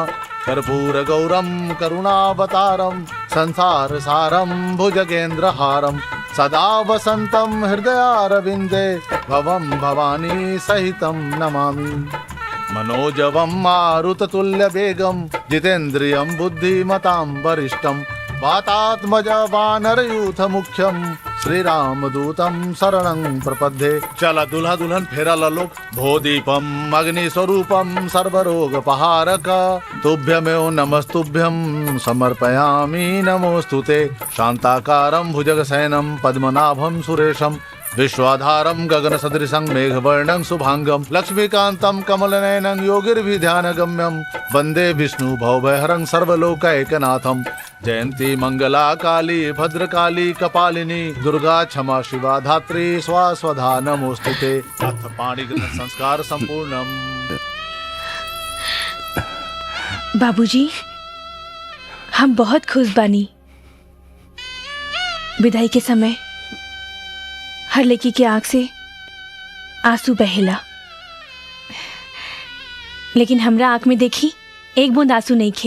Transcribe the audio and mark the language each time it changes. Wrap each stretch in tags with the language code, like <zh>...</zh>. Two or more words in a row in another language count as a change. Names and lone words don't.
<sa>कर्पूर गौरम करुणावतारम संसार सारम भुजगेन्द्रहारम सदा वसंतम हृदयारविंदे भवम भवानी सहितम नमामि। मनोजवम मारुततुल्य वेगम जितेन्द्रियम बुद्धिमतां वरिष्ठम वातात्मज वानरयूथ मुख्यम श्री राम दूतम शरणं प्रपद्ये।</sa> <bho>चला दुल्हा दुल्हन फेरा</bho> <sa>ललोक भोदीपम अग्नि स्वरूपम सर्वरोगपहारक तुभ्यमेव नमस्तुभ्यं समर्पयामि नमोस्तुते। शांताकारं भुजगशयनं पद्मनाभं सुरेशं विश्वाधारं गगनसदृशं मेघवर्णं शुभांगं लक्ष्मीकान्तं कमलनयनं योगिर्विध्यानगम्यं वन्दे विष्णु भवभयहरं सर्वलोकैकनाथं। जयंती मंगला काली भद्रकाली कपालिनी दुर्गा क्षमा शिवा धात्री स्वास्वधा नमोस्तुते। अथ पाणिग्रहण संस्कार संपूर्णम।</sa> <bho>बाबूजी, हम बहुत खुश बानी। विदाई के समय हर लड़की के आंख से आंसू बहेला, लेकिन हमरा आंख में देखी एक बूंद आंसू नहीं खे।</bho>